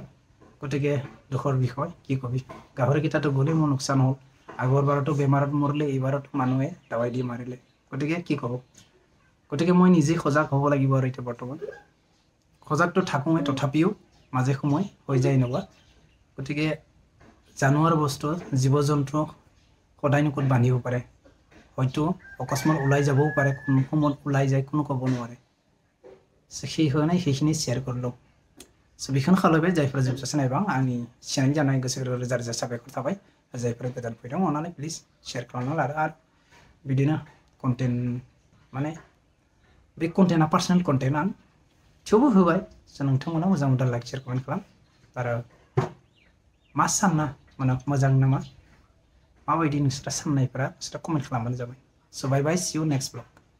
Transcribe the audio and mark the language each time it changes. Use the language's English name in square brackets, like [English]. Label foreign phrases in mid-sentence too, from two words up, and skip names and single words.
[Assamese] গতিকে দুখৰ বিষয় কি কবি গাহৰিকেইটাতো গ'লেই মোৰ লোকচান হ'ল আগৰবাৰতো বেমাৰত মৰিলে এইবাৰতো মানুহে দাৱাই দি মাৰিলে গতিকে কি ক'ব গতিকে মই নিজে সজাগ হ'ব লাগিব আৰু এতিয়া বৰ্তমান সজাগটো থাকোঁৱে তথাপিও মাজে সময় হৈ যায় এনেকুৱা গতিকে জানুৱাৰ বস্তু জীৱ জন্তু সদায়নো ক'ত বান্ধিব পাৰে হয়তো অকস্মাত ওলাই যাবও পাৰে কোনো সময়ত ওলাই যায় কোনো ক'ব নোৱাৰে সেই হয় নাই সেইখিনি শ্বেয়াৰ কৰিলোঁ ছবিখন [Bodo] खालामबाय जायफोरा जोबजासे नायबाय आंनि सिनायनि जानाय गोसो रोजा रोजा साबायखर थाबाय जायफोरा गोदान फैदों अननानै [English] please share [Bodo] खालामना लादो आरो बिदिनो कन्टेन्ट माने बे कन्टेन्टआ [English] personal content [Bodo] आं थेवबो होबाय नोंथांमोना मोजां मोनदों [English] like share comment [Bodo] खालाम आरो मा सानना माने मोजां नामा माबायदि नोंसोरा साननायफोरा नोंसोरा कमेन्ट खालामबानो जाबाय [English] so bye bye see you next vlog